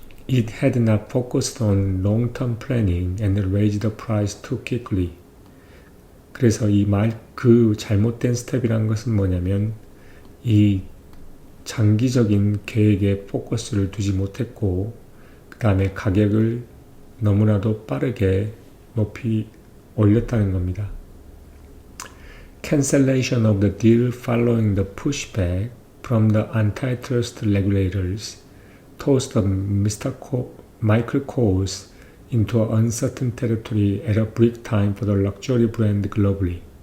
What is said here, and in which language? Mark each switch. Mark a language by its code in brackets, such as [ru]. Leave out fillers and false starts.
[en] it had not focused on long-term planning and raised the price too quickly. [ko] 그래서 그 잘못된 스텝이란 것은 뭐냐면 이 장기적인 계획에 포커스를 두지 못했고 그 다음에 가격을 너무나도 빠르게 높이 올렸다는 겁니다. [en] Cancellation of the deal following the pushback from the antitrust regulators tossed Michael Kors into uncertain territory at a bleak time for the luxury brand globally.